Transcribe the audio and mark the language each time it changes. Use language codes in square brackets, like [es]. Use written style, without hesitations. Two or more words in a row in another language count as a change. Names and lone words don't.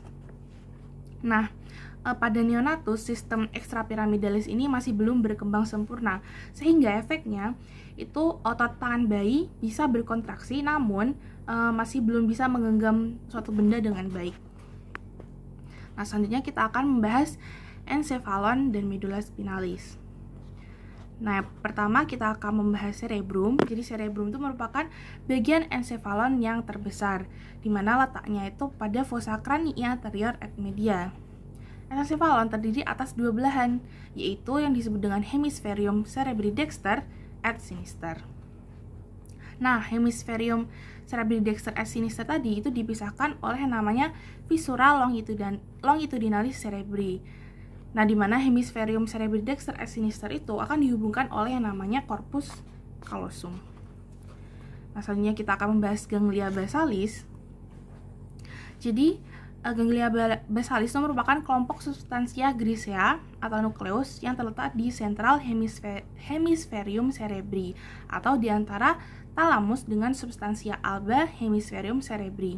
[id] Nah, pada neonatus sistem ekstrapiramidalis ini masih belum berkembang sempurna, sehingga efeknya itu otot tangan bayi bisa berkontraksi namun masih belum bisa menggenggam suatu benda dengan baik. Nah, selanjutnya kita akan membahas encephalon dan medula spinalis. Nah, pertama kita akan membahas cerebrum. Jadi cerebrum itu merupakan bagian encephalon yang terbesar, di mana letaknya itu pada [la] fossa crania anterior et media. [id] Encephalon terdiri atas dua belahan, yaitu yang disebut dengan [la] hemispherium cerebri dexter et sinister. [id] Nah, [la] hemispherium cerebri dexter et sinister [id] tadi itu dipisahkan oleh yang namanya [la] fissura longitudinalis cerebri. [id] Nah, di mana [la] hemispherium cerebri dexter et sinister [id] itu akan dihubungkan oleh yang namanya [la] corpus callosum. [id] Nah, selanjutnya kita akan membahas [la] ganglia basalis. [id] Jadi, [la] ganglia basalis [id] itu merupakan kelompok substansia grisea atau nukleus yang terletak di sentral [la] hemispherium cerebri [id] atau di antara talamus dengan substansia alba [la] hemispherium cerebri.